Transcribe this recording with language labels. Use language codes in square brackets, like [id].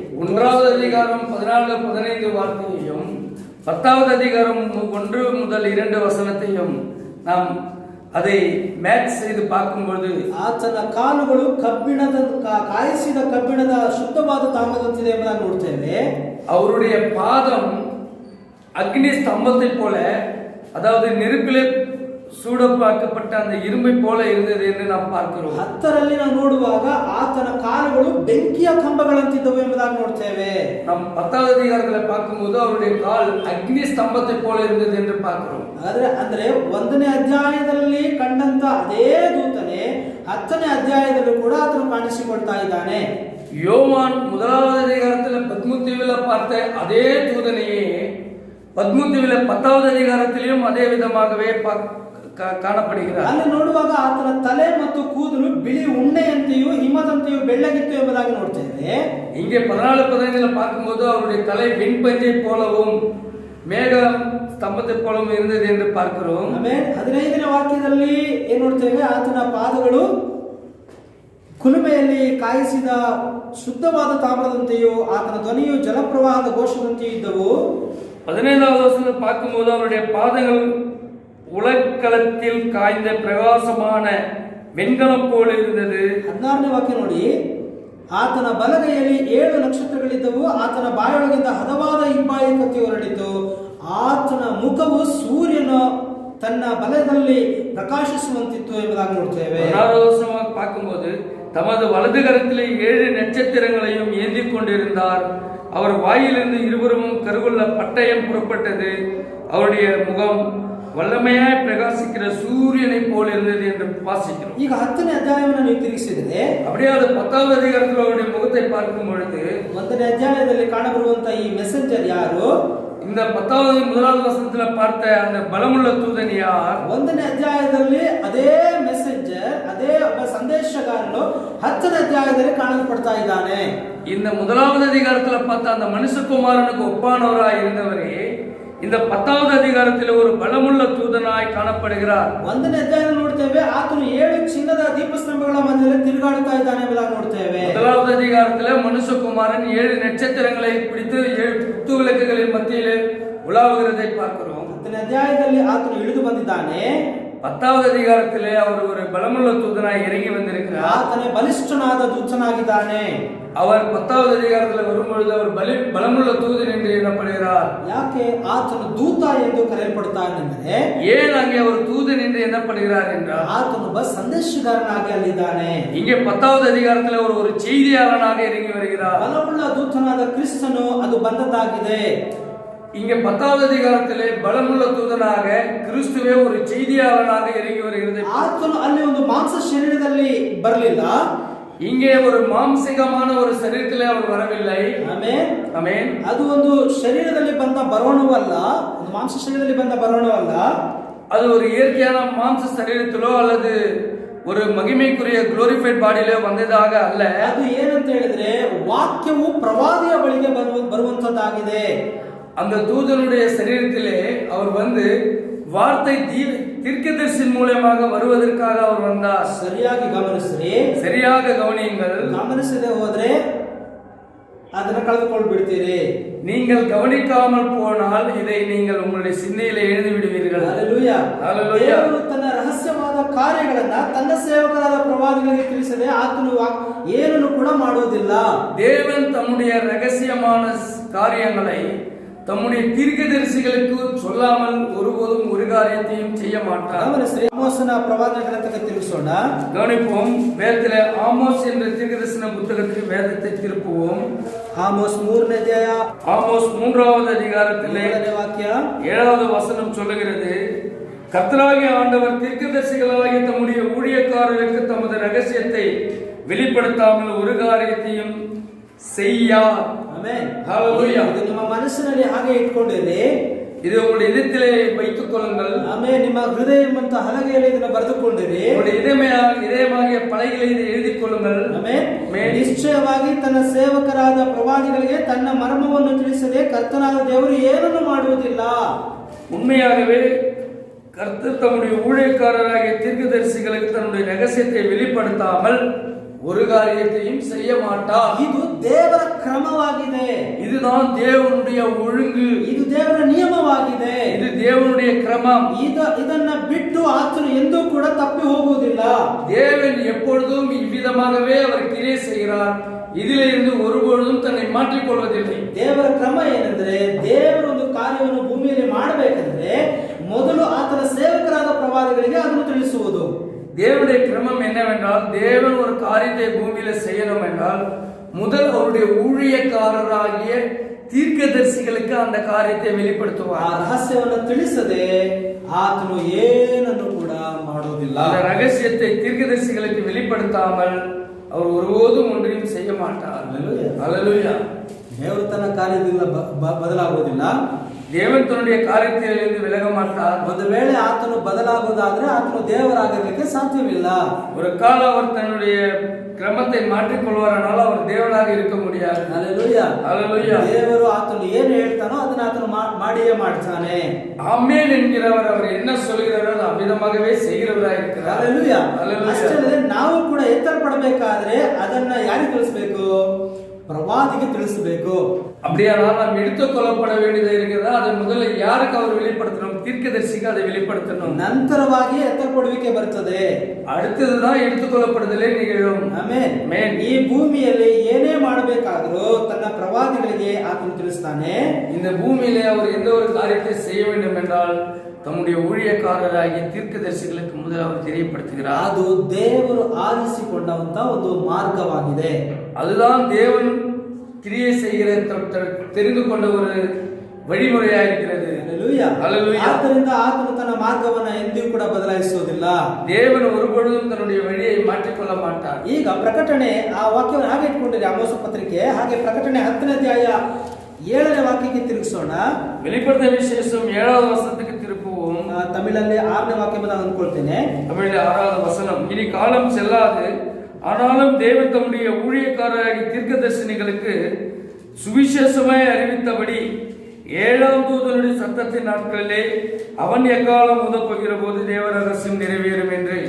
[ta] 1வது அதிகாரம் 14, 15 வார்த்தையையும் 10வது அதிகாரம் 1 முதல் 2 வசனத்தையும் நாம் அதை மேட்ச் செய்து பார்க்கும்போது, [kn] ಆತನ ಕಾಲುಗಳು ಕಾಯಿಸಿದ ಕಬ್ಬಿಣದ ಶುದ್ಧವಾದ ತಾಮ್ರದಂತಿದೆ ಎಂಬುದಾಗಿ ನೋಡ್ತೇವೆ. [ta] அவருடைய பாதம் அக்னி ஸ்தம்பத்தை போல, அதாவது நெருப்பிலே சூடப்பாக்கப்பட்ட அந்த இரும்பை போல இருந்தது என்று நாம் பார்க்கிறோம். [kn] 10ರಲ್ಲಿ ನಾವು ನೋಡುವಾಗ ಆತನ ಕಾಲುಗಳು ಬೆಂಕಿಯ ಕಂಬಗಳಂತಿದ್ದವು ಎಂಬುದಾಗಿ ನೋಡ್ತೇವೆ. [ta] நாம் 10வது அதிகாரங்களை பார்க்கும்போது அவருடைய கால் அக்னி ஸ்தம்பத்தை போல இருந்தது என்று பார்க்கிறோம். [kn] ಅಂದ್ರೆ 1ನೇ ಅಧ್ಯಾಯದಲ್ಲಿ ಕಂಡಂತ ಅದೇ ದೂತನೇ 10ನೇ ಅಧ್ಯಾಯದಲ್ಲೂ ಕೂಡ ಆತನು ಕಾಣಿಸಿಕೊಳ್ತಾ ಇದ್ದಾನೆ. [ta] யோவான் 1வது அதிகாரத்தில் பத்மதீவில பார்த்த அதே தூதனையே பத்மதீவில 10வது அதிகாரத்திலும் அதே விதமாகவே ಕಾಣப்படுகிறார். [kn] ಅಲ್ಲಿ ನೋಡುವಾಗ ಆತನ ತಲೆ ಮತ್ತು ಕೂದಲು ಬಿಳಿ ಉಣ್ಣೆಯಂತೆಯೂ ಹಿಮದಂತೆಯೂ ಬೆಳ್ಳಗಿತ್ತು ಎಂಬುದಾಗಿ ನೋಡ್ತೇವೆ. [ta] இங்கே 14-15 பார்க்கும்போது அவருடைய தலை வெண்பஞ்சை போலவும் மேக ಸ್ತಂಭத்தை போலவும் இருந்தது என்று பார்க்கிறோம். [kn] ಆಮೇಲೆ 15ನೇ ವಾಕ್ಯದಲ್ಲಿ ಏನು ನೋಡ್ತೇವೆ? ಆತನ ಪಾದಗಳು ಕುಲುಮೆಯಲ್ಲಿ ಕಾಯಿಸಿದ ಶುದ್ಧವಾದ ತಾಮ್ರದಂತೆಯೂ ಆತನ ಧ್ವನಿಯು ಜಲಪ್ರವಾಹದ ಘೋಷದಂತೆಯೂ ಇದ್ದವು. [ta] 15வது வசனத்தை பார்க்கும்போது அவருடைய பாதங்கள் உலக்களத்தில் காய்ந்த பிரகாசமான வெண்கலம் போல இருந்தது. 16ನೇ ವಾಕ್ಯ ನೋಡಿ, ಆತನ ಬಲಗೈಯಲ್ಲಿ 7 ನಕ್ಷತ್ರಗಳಿದ್ದವು, ಆತನ ಬಾಯೊಳಗಿಂದ ಹದವಾದ ಇಬ್ಬಾಯಿ ಕತ್ತಿ ಹೊರಡಿತು, ಆತನ ಮುಖವು ಸೂರ್ಯನ ತನ್ನ ಬಲದಲ್ಲಿ ಪ್ರಕಾಶಿಸುವಂತಿತ್ತು ಎಂಬುದಾಗಿ ನೋಡ್ತೇವೆ. 16வது வசனமாக பார்க்கும்போது தமது வலது கரத்திலே 7 நட்சத்திரங்களையும் ஏந்தி கொண்டிருந்தார். அவர் வாயிலிருந்து இருபுறமும் கருவுள்ள பட்டயம் புறப்பட்டது. அவருடைய முகம் வல்லமையாய் பிரகாசிக்கிற சூரியனை போல இருந்தது என்று வாசிக்கிறோம். [kn] ಈಗ 10ನೇ ಅಧ್ಯಾಯವನ್ನು ನೀವು ತಿರುಗಿಸಿದರೆ [ta] அப்படியே அது 10வது அதிகாரத்தில் அவருடைய முகத்தை பார்க்கும் பொழுது [kn] 1ನೇ ಅಧ್ಯಾಯದಲ್ಲಿ ಕಾಣಬರುವಂತ ಈ ಮೆಸೆಂಜರ್ ಯಾರು? [ta] இந்த 10வது முதலாவது வசனத்துல பார்த்த அந்த பலமுள்ள தூதன் யார்? [kn] 1ನೇ ಅಧ್ಯಾಯದಲ್ಲಿ ಅದೇ ಮೆಸೆಂಜರ್, ಅದೇ ಒಬ್ಬ ಸಂದೇಶಗಾರನು 10ನೇ ಅಧ್ಯಾಯದಲ್ಲಿ ಕಾಣಲ್ಪಡ್ತಾ ಇದ್ದಾನೆ. [ta] இந்த முதலாவது அதிகாரத்துல பார்த்த அந்த மனுஷகுமாரனுக்கு ஒப்பானவராய் இருந்தவரே இந்த 10வது அதிகாரத்தில் ஒரு பலமுள்ள தூதனாய் காணப்படுகிறார். [kn] 1ನೇ ಅಧ್ಯಾಯದಲ್ಲಿ ನೋಡ್ತೇವೆ ಆತನು 7 ಚಿನ್ನದ ದೀಪಸ್ತಂಭಗಳ ಮಧ್ಯದಲ್ಲಿ ತಿರುಗಾಡುತ್ತಾ ಇದ್ದಾನೆ ಎಂಬುದಾಗಿ ನೋಡ್ತೇವೆ. [ta] முதலாவது அதிகாரத்தில் மனுஷகுமாரன் 7 நட்சத்திரங்களை பிடித்து 7 குத்து விளக்குகளின் மத்தியிலே உலாவுகிறதை பார்க்கிறோம். [kn] 10ನೇ ಅಧ್ಯಾಯದಲ್ಲಿ ಆತನು ಇಳಿದು ಬಂದಿದ್ದಾನೆ. [ta] 10வது அதிகாரத்திலே அவர் ஒரு பலமுள்ள தூதனாய் இறங்கி வந்திருக்கிறார். [kn] ಆತನೇ ಬಲಿಷ್ಠನಾದ ದೂತನಾಗಿದ್ದಾನೆ. [ta] அவர் 10வது அதிகாரத்தில் வரும்பொழுது அவர் பலமுள்ள தூதன் என்று எண்ணப்படுகிறார். [kn] ಯಾಕೆ ಆತನು ದೂತ ಎಂದು ಕರೆಯಲ್ಪಡುತ್ತಾನೆಂದರೆ [ta] ஏன் அங்கே அவர் தூதன் என்று எண்ணப்படுகிறார் என்றால் [kn] ಆತನು ಒಬ್ಬ ಸಂದೇಶಗಾರನಾಗಿ ಅಲ್ಲಿದ್ದಾನೆ. [ta] இங்கே 10வது அதிகாரத்தில் அவர் ஒரு செய்தியாளனாக இறங்கி வருகிறார். [kn] ಬಲವುಳ್ಳ ದೂತನಾದ ಕ್ರಿಸ್ತನು ಅದು ಬಂದದ್ದಾಗಿದೆ. [ta] இங்கே 10வது அதிகாரத்திலே பலமுள்ள தூதனாக கிறிஸ்துவே ஒரு செய்தியாளனாக இறங்கி வருகிறது. [kn] ಆತನು ಅಲ್ಲಿ ಒಂದು ಮಾಂಸ ಶರೀರದಲ್ಲಿ ಬರಲಿಲ್ಲ. [ta] இங்கே ஒரு மாம்சிகமான ஒரு சரீரத்திலே அவர் வரவில்லை. [kn] Amen amen. ಅದು ಒಂದು ಶರೀರದಲ್ಲಿ ಬಂದ ಬರೋಣವಲ್ಲ, ಒಂದು ಮಾಂಸ ಶರೀರದಲ್ಲಿ ಬಂದ ಬರೋಣವಲ್ಲ. [ta] அது ஒரு இயற்கையான மாம்ச சரீரத்திலோ அல்லது ஒரு மகிமைக்குரிய குளோரிஃபைட் பாடியிலோ வந்ததாக அல்ல. [kn] ಅದು ಏನಂತ ಹೇಳಿದ್ರೆ ವಾಕ್ಯವು ಪ್ರವಾದಿಯ ಬಳಿಗೆ ಬರುವಂತದ್ದಾಗಿದೆ. [ta] அந்த தூதனுடைய சரீரத்திலே அவர் வந்து வார்த்தை தீர்க்கதரிசியின் மூலமாக வருவதற்காக அவர் வந்தார். [kn] ಸರಿಯಾಗಿ ಗಮನಿಸ್ರಿ, [ta] சரியாக கவனியுங்கள். [kn] ಗಮನಿಸದೆ ಹೋದ್ರೆ ಅದನ್ನ ಕಳೆದುಕೊಂಡು ಬಿಡ್ತೀರಿ. [ta] நீங்கள் கவனிக்காமல் போனால் இதை நீங்கள் உங்களுடைய சிந்தையிலே எழுதி விடுவீர்கள். [kn] ಹಲ್ಲೆಲೂಯಾ. ಹಲ್ಲೆಲೂಯಾ. ದೇವರು ತನ್ನ ರಹಸ್ಯವಾದ ಕಾರ್ಯಗಳನ್ನ ತನ್ನ ಸೇವಕರಾದ ಪ್ರವಾದಿಗಳಿಗೆ ತಿಳಿಸದೆ ಆತನು ಏನನ್ನು ಕೂಡ ಮಾಡುವುದಿಲ್ಲ. [ta] தேவன் தம்முடைய ரகசியமான காரியங்களை தம்முடைய தீர்க்கதரிசிகளுக்கு சொல்லாமல் ஒருபோதும் ஒரு காரியத்தையும் செய்ய மாட்டார். [kn] ಗಮನಿಸ್ರಿ, ಆಮೋಸನ ಪ್ರವಾದನ ಗ್ರಂಥಕ್ಕೆ ತಿರುಗಿಸೋಣ. [ta] கவனிப்போம். வேதத்திலே ஆமோஸ் என்ற தீர்க்கதரிசன புத்தகத்துக்கு வேதத்தை திருப்புவோம். [kn] ಆಮೋಸ್ 3ನೇ ಅಧ್ಯಾಯ [ta] ஆமோஸ் 3வது அதிகாரத்திலே [kn] 7ನೇ ವಾಕ್ಯ [ta] 7வது வசனம் சொல்லுகிறது, கர்த்தராகிய ஆண்டவர் தீர்க்கதரிசிகளாகிய தம்முடைய ஊழியக்காரர்களுக்கு தமது ரகசியத்தை வெளிப்படுத்தாமல் ஒரு காரியத்தையும் செய்யார். [kn] ಆಮೆನ್. [ta] ஹல்லேலூயா. [kn] ಇದು ನಿಮ್ಮ ಮನಸ್ಸಿನಲ್ಲಿ ಹಾಗೆ ಇಟ್ಕೊಂಡಿರಿ. [ta] இது உங்களுடைய இதயத்திலே வைத்துக் கொள்ளுங்கள். [kn] ಆಮೆನ್. ನಿಮ್ಮ ಹೃದಯ ಮತ್ತು ಹಲಗೆಯಲ್ಲಿ ಇದನ್ನ ಬರೆದುಕೊಂಡಿರಿ. [ta] உங்களுடைய இதயமாகிய பலகைகளை இதை எழுதிக் கொள்ளுங்கள். [kn] ಆಮೆನ್. ನಿಶ್ಚಯವಾಗಿ ತನ್ನ ಸೇವಕರಾದ ಪ್ರವಾದಿಗಳಿಗೆ ತನ್ನ ಮರ್ಮವನ್ನು ತಿಳಿಸದೆ ಕರ್ತನಾದ ದೇವರು ಏನನ್ನು ಮಾಡುವುದಿಲ್ಲ. [ta] உண்மையாகவே கர்த்தர் தம்முடைய ஊழியக்காரராகிய தீர்க்கதரிசிகளுக்கு தன்னுடைய ரகசியத்தை வெளிப்படுத்தாமல் ஒரு காரியத்தையும் செய்ய மாட்டார். [kn] ಇದು ದೇವರ ಕ್ರಮವಾಗಿದೆ. [ta] இதுதான் தேவனுடைய ஒழுங்கு. [kn] ಇದು ದೇವರ ನಿಯಮವಾಗಿದೆ. [ta] இது தேவனுடைய கிரமம். [kn] ಇದನ್ನ ಬಿಟ್ಟು ಆತನು ಎಂದೂ ಕೂಡ ತಪ್ಪಿ ಹೋಗುವುದಿಲ್ಲ. [ta] தேவன் எப்பொழுதும் இவ்விதமாகவே அவர் கிரியை செய்கிறார். இதிலே இருந்து ஒருபொழுதும் தன்னை மாற்றிக் கொள்வதில்லை. [kn] ದೇವರ ಕ್ರಮ ಏನೆಂದರೆ ದೇವರು ಒಂದು ಕಾರ್ಯವನ್ನು ಭೂಮಿಯಲ್ಲಿ ಮಾಡಬೇಕೆಂದ್ರೆ ಮೊದಲು ಆತನ ಸೇವಕರಾದ ಪ್ರವಾದಿಗಳಿಗೆ ಅದನ್ನು ತಿಳಿಸುವುದು. [ta] தேவனுடைய கிரமம் என்னவென்றால் தேவன் ஒரு காரியத்தை பூமியில செய்யணும் என்றால் முதல் அவருடைய ஊழியக்காரராகிய தீர்க்கதரிசிகளுக்கு அந்த காரியத்தை வெளிப்படுத்துவார். [kn] ಆ ರಹಸ್ಯವನ್ನು ತಿಳಿಸದೆ ಆತನು ಏನನ್ನು ಕೂಡ ಮಾಡುವುದಿಲ್ಲ. [ta] அந்த ரகசியத்தை தீர்க்கதரிசிகளுக்கு வெளிப்படுத்தாமல் அவர் ஒருபோதும் ஒன்றையும் செய்ய மாட்டார். ஹல்லேலூயா. [kn] ದೇವರು ತನ್ನ ಕಾರ್ಯದಿಂದ ಬದಲಾಗುವುದಿಲ್ಲ. [ta] தேவன் தன்னுடைய காரியத்திலிருந்து விலக மாட்டார். [kn] ಒಂದು ವೇಳೆ ಆತನು ಬದಲಾಗುವುದಾದ್ರೆ ಆತನು ದೇವರಾಗಲಿಕ್ಕೆ ಸಾಧ್ಯವಿಲ್ಲ. [ta] ஒரு கால அவர் தன்னுடைய கிரமத்தை மாற்றிக் கொள்வாரானால் அவர் தேவனாக இருக்க முடியாது. [kn] ಹಲ್ಲೆಲೂಯಾ. [ta] ஹல்லேலூயா. [kn] ದೇವರು ಆತನು ಏನು ಹೇಳ್ತಾನೋ ಅದನ್ನ ಆತನು ಮಾಡಿಯೇ ಮಾಡ್ತಾನೆ. [ta] ஆமென் என்கிறவர் அவர் என்ன சொல்கிறாரோ அது அவ்விதமாகவே செய்கிறவராய் இருக்கிறார். [kn] ಹಲ್ಲೆಲೂಯಾ. [ta] ஹல்லேலூயா. [kn] ಅಷ್ಟೇ ನಾವು ಕೂಡ ಎತ್ತರ ಪಡಬೇಕಾದ್ರೆ ಅದನ್ನ ಯಾರಿಗೆ ತಿಳಿಸಬೇಕು? ಪ್ರವಾದಿಗೆ ತಿಳಿಸಬೇಕು. [ta] அப்படியானால் நாம் எடுத்துக்கொள்ளப்பட வேண்டியது இருக்கிறதா? அதை முதல்ல யாருக்கு அவர் வெளிப்படுத்தணும்? தீர்க்கதரிசிக்கு அதை வெளிப்படுத்தணும். [kn] ನಂತರವಾಗಿ ಎತ್ತಲ್ಪಡುವಿಕೆ ಬರ್ತದೆ. [ta] அடுத்ததுதான் எடுத்துக்கொள்ளப்படுதலே நிகழும். [kn] ಆಮೆನ್. ಆಮೆನ್. ಈ ಭೂಮಿಯಲ್ಲಿ ಏನೇ ಮಾಡಬೇಕಾದರೂ ತನ್ನ ಪ್ರವಾದಿಗಳಿಗೆ ಆತನು ತಿಳಿಸ್ತಾನೆ. [ta] இந்த பூமியிலே அவர் எந்த ஒரு காரியத்தை செய்ய வேண்டும் என்றால் தம்முடைய ஊழியக்காரராகிய தீர்க்கதரிசிகளுக்கு முதல் அவர் தெரியப்படுத்துகிறார். [kn] ಅದು ದೇವರು ಆರಿಸಿಕೊಂಡಂತ ಒಂದು ಮಾರ್ಗವಾಗಿದೆ. [ta] அதுதான் தேவன் கிரியை செய்கிற தெரிந்து கொண்ட ஒரு வழிமுறையா இருக்கிறது. [kn] ಆದ್ದರಿಂದ ಆತನು ತನ್ನ ಮಾರ್ಗವನ್ನ ಎಂದಿಗೂ ಕೂಡ ಬದಲಾಯಿಸುವುದಿಲ್ಲ. [ta] ದೇವನು ஒருபொழுதும் தன்னுடைய வழியை மாற்றிக்கொள்ள மாட்டார். [kn] ಈಗ ಪ್ರಕಟಣೆ ಆ ವಾಕ್ಯವನ್ನು ಹಾಗೆ ಇಟ್ಕೊಂಡಿರಿ, ಆಮೋಸ ಪತ್ರಿಕೆ. ಹಾಗೆ ಪ್ರಕಟಣೆ 10ನೇ ಅಧ್ಯಾಯ 7ನೇ ವಾಕ್ಯಕ್ಕೆ ತಿರುಗಿಸೋಣ. [ta] வெளிப்படுத்தின விசேஷம் 7வது வசனத்துக்கு திருப்புவோம். [kn] ತಮಿಳಲ್ಲಿ 6ನೇ ವಾಕ್ಯವನ್ನು ಅಂದ್ಕೊಳ್ತೇನೆ. [ta] தமிழில் 6வது வசனம். இனி காலம் செல்லாது, ஆனாலும் தேவன் தம்முடைய ஊழியக்காரராகிய தீர்க்கதரிசிகளுக்கு சுவிசேஷமாய் அறிவித்தபடி 7ஆம் தூதனுடைய சத்தத்தின் நாட்களிலே அவன் எக்காலம் ஊதப்போகிற போது [kn] ದೇವ ರಹಸ್ಯ [ta] ನೆರವೇறும் என்று.